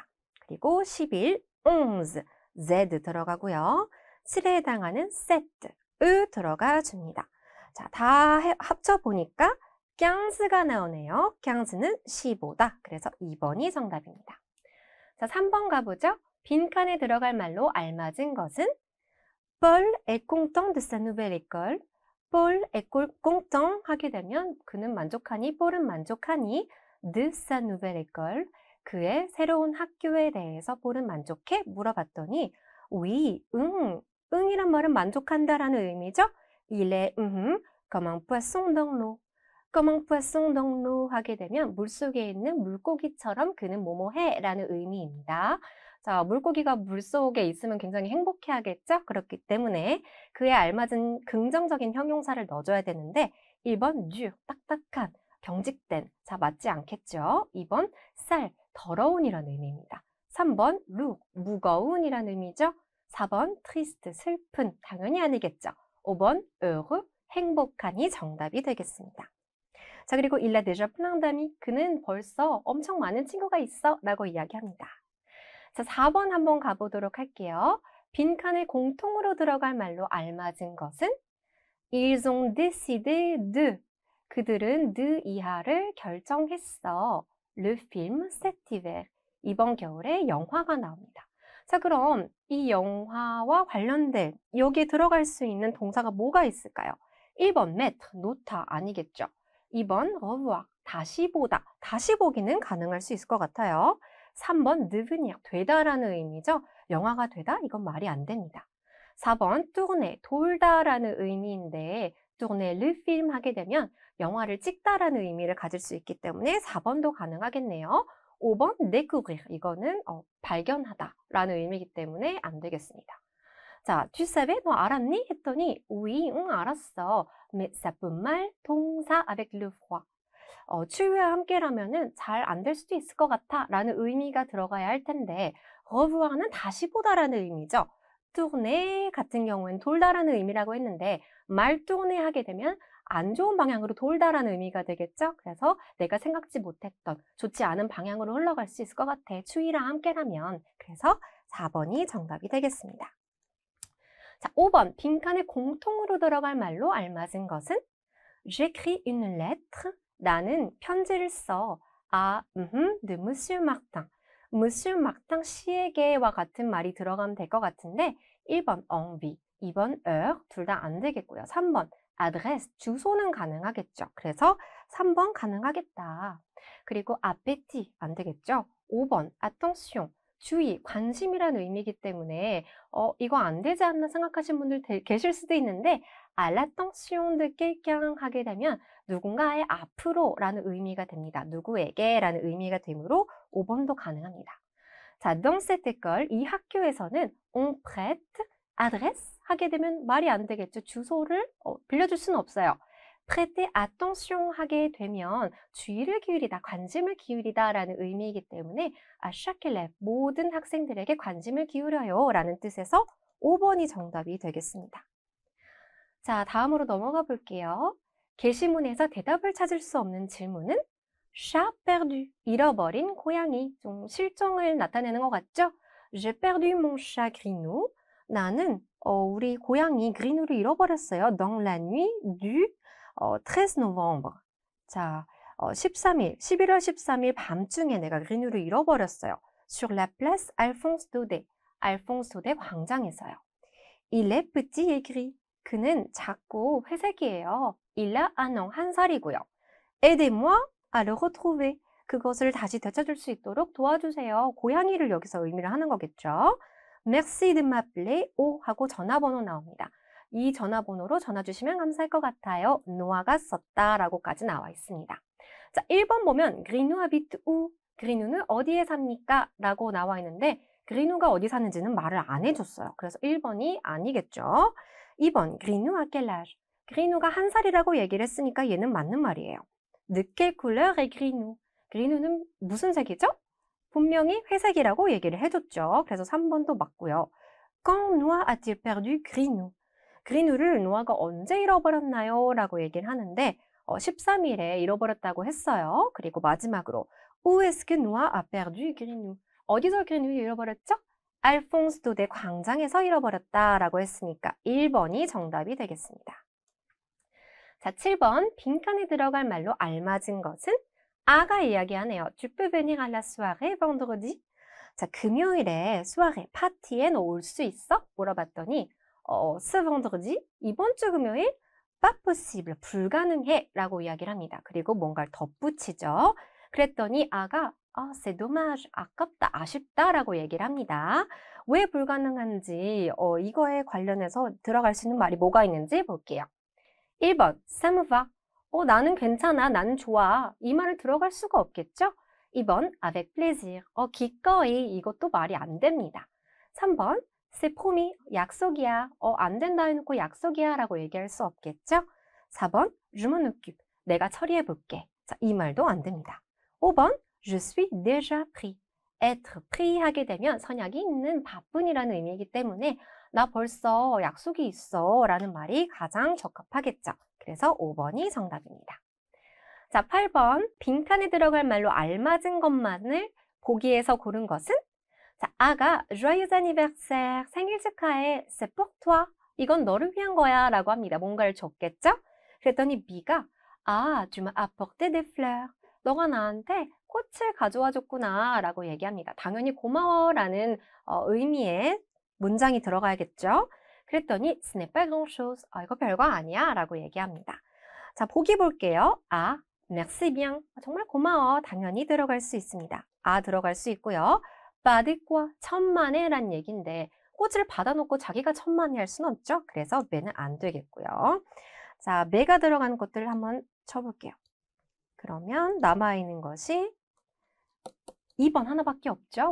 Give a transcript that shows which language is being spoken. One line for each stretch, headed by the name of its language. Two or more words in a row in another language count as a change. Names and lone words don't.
Korean: 그리고 11, 11, z 들어가고요. 7에 해당하는 7, 으 들어가 줍니다. 자, 다 합쳐보니까 15가 나오네요. 15는 15다. 그래서 2번이 정답입니다. 자, 3번 가보죠. 빈칸에 들어갈 말로 알맞은 것은?
French: Paul est content de sa nouvelle école. Paul est content
Korean: 하게 되면 그는 만족하니, Paul은 만족하니
French: de sa nouvelle école.
Korean: 그의 새로운 학교에 대해서 Paul은 만족해? 물어봤더니 oui, 응이란 말은 만족한다라는 의미죠.
French: Il est comme un poisson dans l'eau. comme un poisson dans l'eau
Korean: 하게 되면 물속에 있는 물고기처럼 그는 뭐뭐해 라는 의미입니다. 자, 물고기가 물속에 있으면 굉장히 행복해 하겠죠? 그렇기 때문에 그에 알맞은 긍정적인 형용사를 넣어줘야 되는데 1번 dur, 딱딱한, 경직된, 자 맞지 않겠죠? 2번 쌀, 더러운이라는 의미입니다. 3번 lourd, 무거운이라는 의미죠? 4번 triste, 슬픈, 당연히 아니겠죠? 5번 heureux, 행복한이 정답이 되겠습니다. 자, 그리고
French: il a déjà plein d'amis.
Korean: 그는 벌써 엄청 많은 친구가 있어 라고 이야기합니다. 자, 4번 한번 가보도록 할게요. 빈칸에 공통으로 들어갈 말로 알맞은 것은?
French: Ils ont décidé de.
Korean: 그들은 de 이하를 결정했어.
French: Le film cet hiver.
Korean: 이번 겨울에 영화가 나옵니다. 자, 그럼 이 영화와 관련된 여기에 들어갈 수 있는 동사가 뭐가 있을까요? 1번 mettre, 놓다 아니겠죠? 2번 revoir, 다시 보다, 다시 보기는 가능할 수 있을 것 같아요. 3번 devenir, 되다라는 의미죠. 영화가 되다? 이건 말이 안 됩니다. 4번 tourner, 돌다라는 의미인데
French: tourner le film
Korean: 하게 되면 영화를 찍다라는 의미를 가질 수 있기 때문에 4번도 가능하겠네요. 5번 découvrir, 이거는 발견하다라는 의미이기 때문에 안 되겠습니다. 자,
French: tu savais?
Korean: 너 알았니? 했더니 oui, 응, 알았어.
French: Mais ça peut mal 동사 avec le froid.
Korean: 추위와 함께라면은 잘 안 될 수도 있을 것 같아 라는 의미가 들어가야 할 텐데 revoir는 다시 보다라는 의미죠. tourner 같은 경우에는 돌다라는 의미라고 했는데
French: mal tourner
Korean: 하게 되면 안 좋은 방향으로 돌다라는 의미가 되겠죠. 그래서 내가 생각지 못했던 좋지 않은 방향으로 흘러갈 수 있을 것 같아. 추위랑 함께라면. 그래서 4번이 정답이 되겠습니다. 자, 5번 빈칸에 공통으로 들어갈 말로 알맞은 것은?
French: J'écris une lettre.
Korean: 나는 편지를 써.
French: de Monsieur Martin.
Korean: Monsieur Martin 씨에게와 같은 말이 들어가면 될 것 같은데 1번 envie, 2번 heure 둘 다 안 되겠고요. 3번 adresse, 주소는 가능하겠죠. 그래서 3번 가능하겠다. 그리고 appétit 안 되겠죠. 5번 attention, 주의, 관심이라는 의미이기 때문에 이거 안 되지 않나 생각하시는 분들 계실 수도 있는데
French: à l'attention de quelqu'un
Korean: 하게 되면 누군가의 앞으로 라는 의미가 됩니다. 누구에게 라는 의미가 되므로 5번도 가능합니다. 자,
French: dans cette école,
Korean: 이 학교에서는
French: on prête adresse
Korean: 하게 되면 말이 안 되겠죠. 주소를 빌려줄 수는 없어요.
French: prêter attention
Korean: 하게 되면 주의를 기울이다, 관심을 기울이다 라는 의미이기 때문에
French: à chaque élève,
Korean: 모든 학생들에게 관심을 기울여요 라는 뜻에서 5번이 정답이 되겠습니다. 자, 다음으로 넘어가 볼게요. 게시문에서 대답을 찾을 수 없는 질문은
French: chat perdu,
Korean: 잃어버린 고양이, 좀 실종을 나타내는 것 같죠?
French: J'ai perdu mon chat Grinou.
Korean: 나는 우리 고양이 그리누를 잃어버렸어요.
French: Dans la nuit du 13 novembre.
Korean: 자, 13일, 11월 13일 밤중에 내가 그리누를 잃어버렸어요.
French: Sur la place Alphonse Daudet.
Korean: 알퐁스 도데 광장에서요.
French: Il est petit et gris.
Korean: 그는 작고 회색이에요.
French: Il a un an,
Korean: 한 살이고요.
French: Aidez-moi à le retrouver.
Korean: 그것을 다시 되찾을 수 있도록 도와주세요. 고양이를 여기서 의미를 하는 거겠죠.
French: Merci de m'appeler au
Korean: 하고 전화번호 나옵니다. 이 전화번호로 전화 주시면 감사할 것 같아요. 노아가 썼다라고까지 나와 있습니다. 자, 1번 보면
French: Grinou habite où?
Korean: 그리누는 어디에 삽니까? 라고 나와 있는데 그리누가 어디 사는지는 말을 안 해줬어요. 그래서 1번이 아니겠죠. 2번 그리누
French: à quel âge?
Korean: 그리누가 한 살이라고 얘기를 했으니까 얘는 맞는 말이에요.
French: De quelle couleur est
Korean: 그리누? 그리누는 무슨 색이죠? 분명히 회색이라고 얘기를 해줬죠. 그래서 3번도 맞고요.
French: Quand Noah a-t-il perdu 그리누?
Korean: 그리누를 노아가 언제 잃어버렸나요? 라고 얘기를 하는데 13일에 잃어버렸다고 했어요. 그리고 마지막으로
French: Où est-ce que Noah a perdu 그리누?
Korean: 어디서 그리누를 잃어버렸죠? 알퐁스 도데 광장에서 잃어버렸다라고 했으니까 1번이 정답이 되겠습니다. 자, 7번 빈칸에 들어갈 말로 알맞은 것은 아가 이야기하네요.
French: Tu peux venir à la soirée vendredi?
Korean: 자, 금요일에 soirée 파티에 너 올 수 있어? 물어봤더니
French: ce vendredi?
Korean: 이번 주 금요일?
French: pas possible,
Korean: 불가능해 라고 이야기를 합니다. 그리고 뭔가를 덧붙이죠. 그랬더니 아가
French: c'est dommage,
Korean: 아깝다, 아쉽다 라고 얘기를 합니다. 왜 불가능한지 이거에 관련해서 들어갈 수 있는 말이 뭐가 있는지 볼게요. 1번,
French: ça me va.
Korean: 나는 괜찮아, 나는 좋아. 이 말을 들어갈 수가 없겠죠? 2번,
French: avec plaisir.
Korean: 기꺼이, 이것도 말이 안 됩니다. 3번,
French: c'est promis,
Korean: 약속이야. 안 된다 해놓고 약속이야 라고 얘기할 수 없겠죠? 4번,
French: je m'en occupe.
Korean: 내가 처리해 볼게. 자, 이 말도 안 됩니다. 5번,
French: je suis déjà pris. être pris
Korean: 하게 되면 선약이 있는 바쁜이라는 의미이기 때문에 나 벌써 약속이 있어 라는 말이 가장 적합하겠죠. 그래서 5번이 정답입니다. 자, 8번 빈칸에 들어갈 말로 알맞은 것만을 보기에서 고른 것은 자, 아가
French: joyeux anniversaire,
Korean: 생일 축하해,
French: c'est pour toi.
Korean: 이건 너를 위한 거야 라고 합니다. 뭔가를 줬겠죠? 그랬더니 B가
French: tu m'as apporté des fleurs.
Korean: 너가 나한테 꽃을 가져와 줬구나 라고 얘기합니다. 당연히 고마워 라는 의미의 문장이 들어가야겠죠. 그랬더니
French: ce n'est pas grand-chose.
Korean: 이거 별거 아니야 라고 얘기합니다. 자, 보기 볼게요.
French: merci bien.
Korean: 정말 고마워. 당연히 들어갈 수 있습니다. 들어갈 수 있고요.
French: pas de quoi.
Korean: 천만에 란 얘기인데 꽃을 받아놓고 자기가 천만에 할 수는 없죠. 그래서 매는 안 되겠고요. 자, 매가 들어간 것들을 한번 쳐볼게요. 그러면 남아있는 것이 2번 하나밖에 없죠.